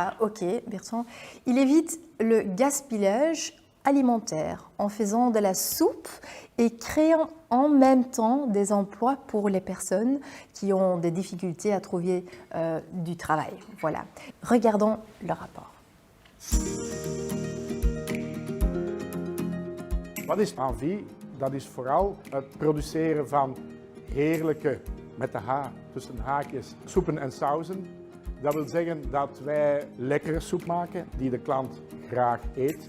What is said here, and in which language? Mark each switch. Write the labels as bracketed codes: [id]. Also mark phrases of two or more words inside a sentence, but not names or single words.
[fr] Ah, ok, Bertrand. Il évite le gaspillage alimentaire en faisant de la soupe et créant en même temps des emplois pour les personnes qui ont des difficultés à trouver du travail. Voilà. Regardons le rapport. [nl] Wat is Envie? Dat is vooral het produceren van heerlijke, met de H tussen haakjes, soepen en sauzen. Dat wil zeggen dat wij lekkere soep maken die de klant graag eet.